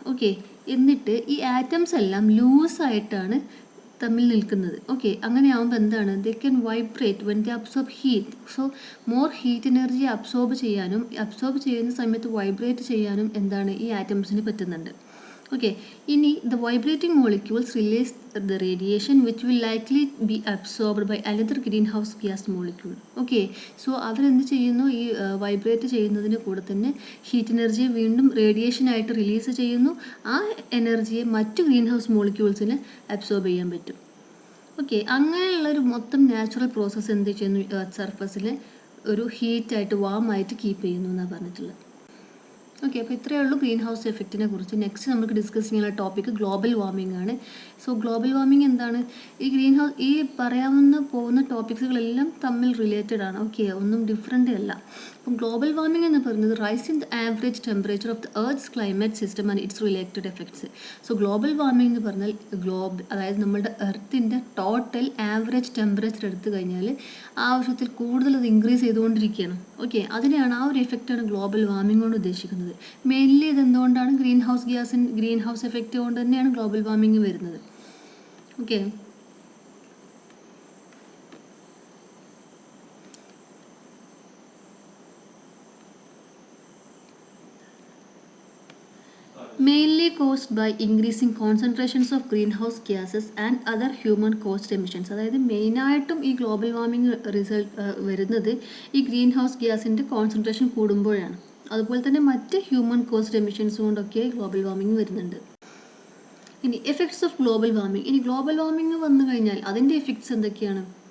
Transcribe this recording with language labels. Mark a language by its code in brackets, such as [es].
[ml] Okay, എന്നിട്ട് ഈ atoms എല്ലാം ലൂസായിട്ടാണ് തമ്മിൽ നിൽക്കുന്നത്. ഓക്കെ, അങ്ങനെ ആകുമ്പോൾ എന്താണ്, [en] They can vibrate when they absorb heat. [ml] So more heat energy absorb ചെയ്യാനും അബ്സോർബ് ചെയ്യുന്ന സമയത്ത് വൈബ്രേറ്റ് ചെയ്യാനും എന്താണ് ഈ ആറ്റംസിന് പറ്റുന്നുണ്ട്. [en] Okay, [ml] ഇനി [en] the vibrating molecules release the radiation which will likely be absorbed by another greenhouse gas molecule. Okay, so [ml] അവരെന്ത് ചെയ്യുന്നു, ഈ വൈബ്രേറ്റ് ചെയ്യുന്നതിന് കൂടെ തന്നെ ഹീറ്റ് എനർജിയെ വീണ്ടും റേഡിയേഷൻ ആയിട്ട് റിലീസ് ചെയ്യുന്നു. ആ എനർജിയെ മറ്റു ഗ്രീൻ ഹൗസ് മോളിക്യൂൾസിന് അബ്സോർബ് ചെയ്യാൻ പറ്റും. ഓക്കെ, അങ്ങനെയുള്ളൊരു മൊത്തം നാച്ചുറൽ പ്രോസസ്സ് എന്ത് ചെയ്യുന്നു, എർത്ത് സർഫസിൽ ഒരു ഹീറ്റായിട്ട് വാമായിട്ട് കീപ്പ് ചെയ്യുന്നു എന്നാണ് പറഞ്ഞിട്ടുള്ളത്. ഓക്കെ, അപ്പോൾ ഇത്രയേ ഉള്ളൂ ഗ്രീൻ ഹൗസ് എഫക്റ്റിനെ കുറിച്ച്. നെക്സ്റ്റ് നമുക്ക് ഡിസ്കസ് ചെയ്യാനുള്ള ടോപ്പിക്ക് ഗ്ലോബൽ വാർമിംഗ് ആണ്. സോ ഗ്ലോബൽ വാർമിംഗ് എന്താണ്, ഈ ഗ്രീൻ ഹൗസ്, ഈ പറയാവുന്ന പോകുന്ന ടോപ്പിക്സുകളെല്ലാം തമ്മിൽ റിലേറ്റഡ് ആണ്. ഓക്കെ, ഒന്നും ഡിഫറെൻ്റ് അല്ല. അപ്പം ഗ്ലോബൽ വാർമിംഗ് എന്ന് പറയുന്നത് [en] Rise in the average temperature of the earth's climate system and its related effects. [ml] So global warming എന്ന് പറഞ്ഞാൽ അതായത് നമ്മുടെ എർത്തിൻ്റെ ടോട്ടൽ ആവറേജ് ടെമ്പറേച്ചർ എടുത്തു കഴിഞ്ഞാൽ ആവശ്യത്തിൽ കൂടുതൽ അത് ഇൻക്രീസ് ചെയ്തുകൊണ്ടിരിക്കുകയാണ്. ഓക്കെ, അതിനെയാണ്, ആ ഒരു എഫക്റ്റാണ് ഗ്ലോബൽ വാർമിംഗ് കൊണ്ട് ഉദ്ദേശിക്കുന്നത്. മെയിൻലി ഇതെന്തുകൊണ്ടാണ്, ഗ്രീൻ ഹൗസ് എഫക്റ്റ് കൊണ്ട് തന്നെയാണ് ഗ്ലോബൽ വാർമിംഗ് വരുന്നത്. [en] Okay, mainly caused by increasing concentrations of greenhouse gases and other human caused emissions. [ml] അതായത് മെയിനായിട്ടും ഈ ഗ്ലോബൽ വാർമിംഗ് വരുന്നത് ഈ ഗ്രീൻ ഹൗസ് ഗ്യാസിൻ്റെ കോൺസെൻട്രേഷൻ കൂടുമ്പോഴാണ്. അതുപോലെ തന്നെ മറ്റ് ഹ്യൂമൻ കോസ്ഡ് എമിഷൻസ് കൊണ്ടൊക്കെ ഗ്ലോബൽ വാർമിംഗ് വരുന്നുണ്ട്. ഇനി എഫക്ട്സ് ഓഫ് ഗ്ലോബൽ വാർമിംഗ്. ഇനി ഗ്ലോബൽ വാർമിംഗ് വന്നു കഴിഞ്ഞാൽ അതിൻ്റെ എഫക്ട്സ് എന്തൊക്കെയാണ്?